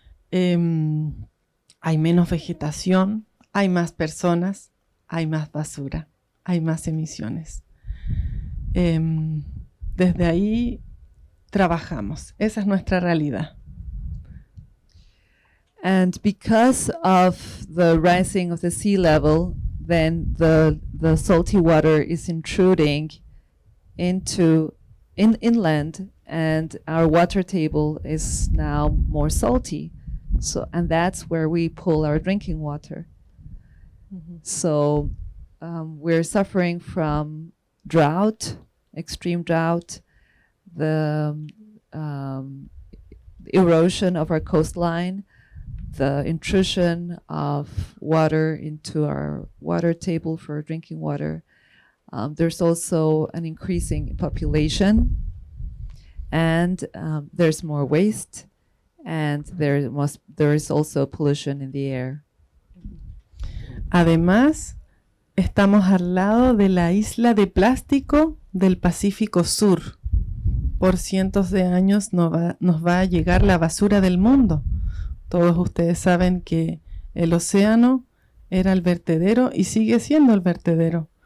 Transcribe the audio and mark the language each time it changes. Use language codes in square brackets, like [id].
[es] Hay menos vegetación, hay más personas, hay más basura, hay más emisiones. Desde ahí trabajamos, esa es nuestra realidad. [en] And because of the rising of the sea level, then the salty water is intruding into inland, and our water table is now more salty. So, and that's where we pull our drinking water. So we're suffering from drought, extreme drought, the erosion of our coastline, the intrusion of water into our water table for drinking water. There's also an increasing population, and there's more waste, and there is also pollution in the air. [es] Además, estamos al lado de la isla de plástico del Pacífico Sur. Por cientos de años nos va a llegar la basura del mundo. Todos ustedes saben que el océano era el vertedero y sigue siendo el vertedero.